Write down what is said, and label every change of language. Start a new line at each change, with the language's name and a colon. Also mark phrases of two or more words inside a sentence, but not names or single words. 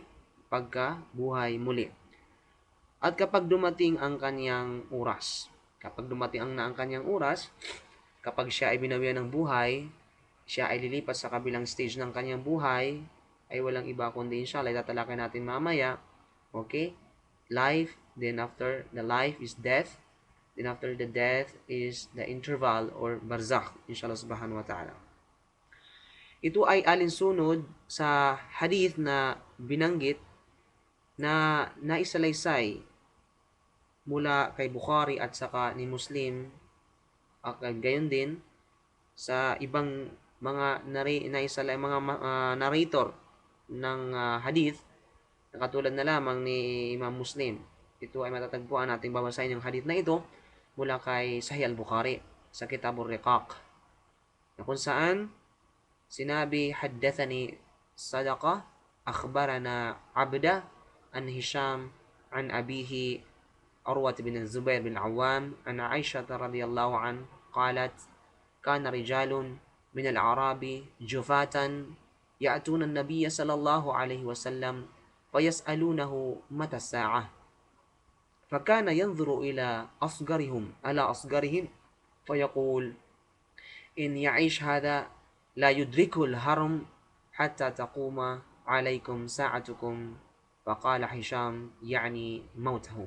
Filipino: Pagkabuhay muli. At kapag dumating ang kanyang oras, kapag siya ay binawian ng buhay, siya ay lilipat sa kabilang stage ng kanyang buhay, ay walang iba kundi inshallah, tatalakay natin mamaya. Okay?
English: Life, then after the life is death, then after the death is the interval or barzakh,
Arabic: إن شاء الله سبحانه وتعالى.
Filipino: Ito ay alinsunod sa hadith na binanggit na naisalaysay mula kay Bukhari at saka ni Muslim at gayon din sa ibang mga narrator ng hadith na katulad na lamang ni Imam Muslim. Ito ay matatagpuan nating babasahin yung hadith na ito mula kay Sahih al-Bukhari sa Kitabur Riqaq, na kung saan sinabi,
Arabic: haddathani صدقة أخبرنا عبدة عن هشام عن أبيه عروة بن الزبير بن العوام عن عائشة رضي الله عنه قالت كان رجال من الأعراب جفاة يأتون النبي صلى الله عليه وسلم فيسألونه متى الساعة فكان ينظر إلى أصغرهم فيقول إن يعيش هذا لا يدركه الهرم حتى تقوم عليكم ساعتكم فقال هشام يعني موتهم.